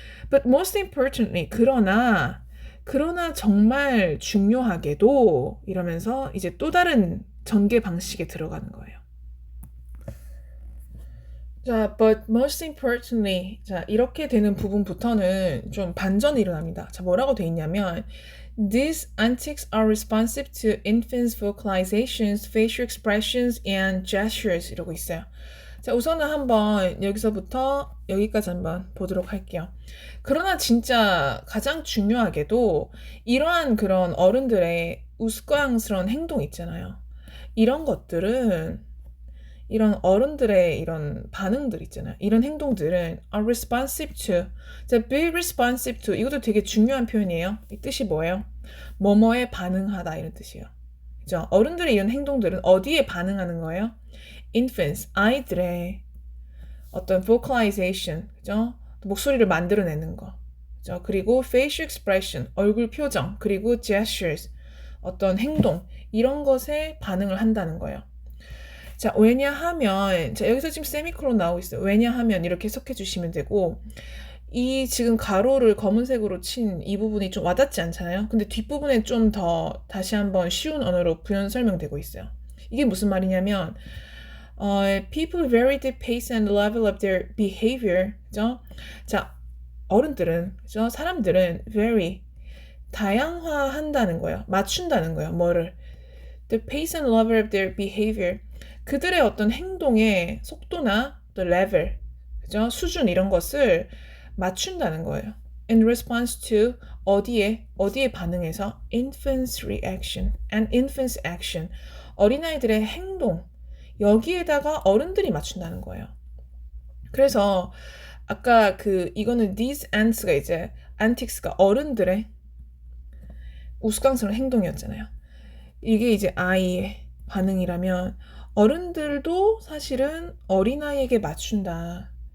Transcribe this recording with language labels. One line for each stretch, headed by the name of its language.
English: But most importantly,
Korean: 그러나 정말 중요하게도 이러면서 이제 또 다른 전개 방식에 들어가는 거예요. 자,
English: but most importantly,
Korean: 자, 이렇게 되는 부분부터는 좀 반전이 일어납니다. 자, 뭐라고 돼 있냐면
English: These antics are responsive to infants' vocalizations, facial expressions, and gestures 이러고 있어요.
Korean: 자, 우선은 한번 여기서부터 여기까지 한번 보도록 할게요. 그러나 진짜 가장 중요하게도 이러한 그런 어른들의 우스꽝스러운 행동 있잖아요. 이런 것들은 이런 어른들의 이런 반응들 있잖아요.
English: 이런 행동들은 are responsive to. 자, be responsive to.
Korean: 이것도 되게 중요한 표현이에요. 이 뜻이 뭐예요? 뭐뭐에 반응하다 이런 뜻이에요. 그죠? 어른들의 이런 행동들은 어디에 반응하는 거예요? infants, 아이들의 어떤 vocalization, 그죠? 목소리를 만들어내는 거. 그죠? 그리고 facial expression, 얼굴 표정, 그리고 gestures, 어떤 행동 이런 것에 반응을 한다는 거예요. 자, 왜냐하면 자, 여기서 지금 세미콜론 나오고 있어요. 왜냐하면 이렇게 해석해 주시면 되고 이 지금 가로를 검은색으로 친 이 부분이 좀 와닿지 않잖아요. 근데 뒷부분에 좀 더 다시 한번 쉬운 언어로 부연 설명되고 있어요. 이게 무슨 말이냐면
English: people vary the pace and level of their behavior.
Korean: 그죠? 자, 어른들은, 그죠? 사람들은 vary, 다양화한다는 거예요. 맞춘다는 거예요. 뭐를?
English: The pace and level of their behavior.
Korean: 그들의 어떤 행동의 속도나 또 level, 그죠? 수준 이런 것을 맞춘다는 거예요.
English: In response to
Korean: 어디에 반응해서
English: infants reaction and infants action.
Korean: 어린아이들의 행동 여기에다가 어른들이 맞춘다는 거예요. 그래서 아까 이거는 these ants가 이제 antics가 어른들의 우스꽝스러운 행동이었잖아요. 이게 이제 아이의 반응이라면 어른들도 사실은 어린아이에게 맞춘다.